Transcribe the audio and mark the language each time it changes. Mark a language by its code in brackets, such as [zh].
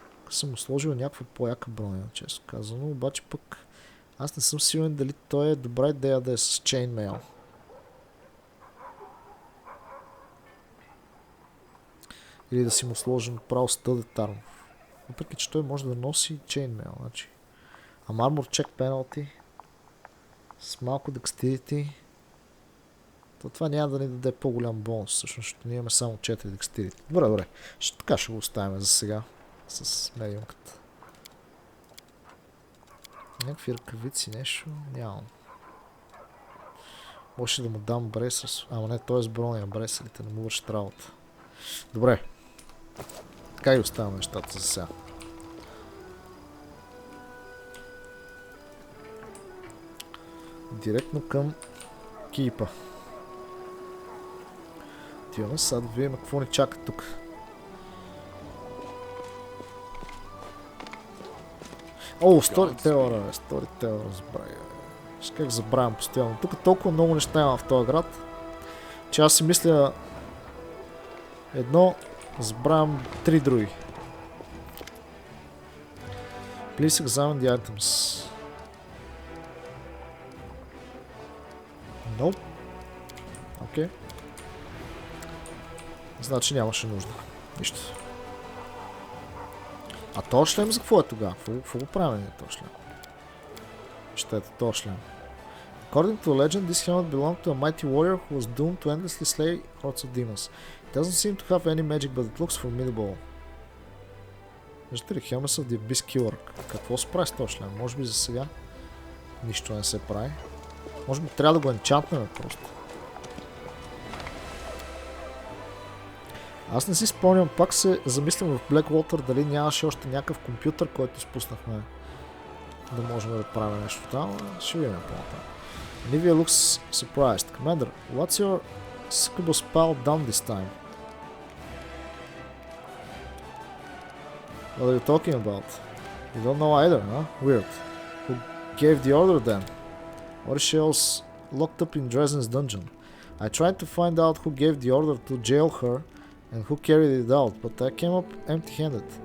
[bg] Съм сложил някаква по-яка броня, често казано. Обаче пък аз не съм сигурен дали той е добра идея да е с Chainmail. Или да си му сложим право Studded Armor. Въпреки че той може да носи Chainmail. Значи. А Armor Check Penalty с малко Dexterity. Това няма да ни даде по-голям бонус, всъщност, защото ние имаме само 4 Dexterity. Добре, добре. Така ще го оставим за сега. С медиумката. Някакви ръкавици, нещо нямам. Може да му дам бресър. Ама не, той е с броня бресърите, не му вършат работа. Добре. Така и оставям нещата за сега. Директно към кипа. Отиваме сега да видим какво ни чака тук. О, Storyteller, Storyteller, забравя. Ще как забравям постоянно. Тук толкова много неща има в този град, че аз си мисля едно, забравям 3 други. [en] Please examine the items. Nope. [bg] Окей. Значи нямаше нужда. Нищо. А този шлем за какво е тогава? Какво го правим този шлем? Ще ето този шлем. [en] According to the legend, this helmet belonged to a mighty warrior who was doomed to endlessly slay hordes of demons. It doesn't seem to have any magic, but it looks formidable. [bg] Виждате ли, [en] Helmet of the Abyss Killer. [bg] Какво се прави с този шлем? Може би за сега нищо не се прави. Може би трябва да го енчантнем просто. Аз не си спомням, пак се замислям в Blackwater дали нямаше още някакъв компютър, който спуснахме да можем да правим нещо там. Ще видим по-натам. [en] Nivea looks surprised. Commander, what's your scribble spell done this time? What are you talking about? You don't know either, huh? Weird. Who gave the order then? Orichel's locked up in Dresden's dungeon. I tried to find out who gave the order to jail her and who carried it out, but I came up empty-handed.